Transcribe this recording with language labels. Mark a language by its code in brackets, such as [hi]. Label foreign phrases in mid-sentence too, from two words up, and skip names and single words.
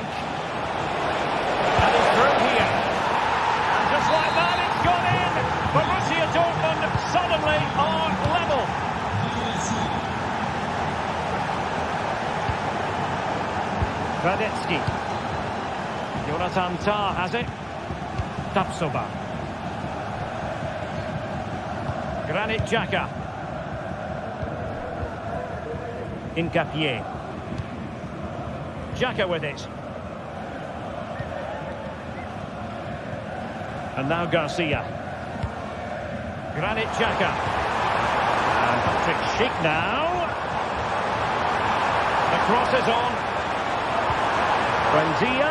[en] And he's through here. And just like that, it's gone in. Borussia Dortmund suddenly are level. Radetsky. Jonathan Tah has it. Tapsoba. Granit Xhaka. Incapié. Xhaka with it. And now Garcia. Granit Xhaka. And Patrick Schick now. The cross is on. Buendia.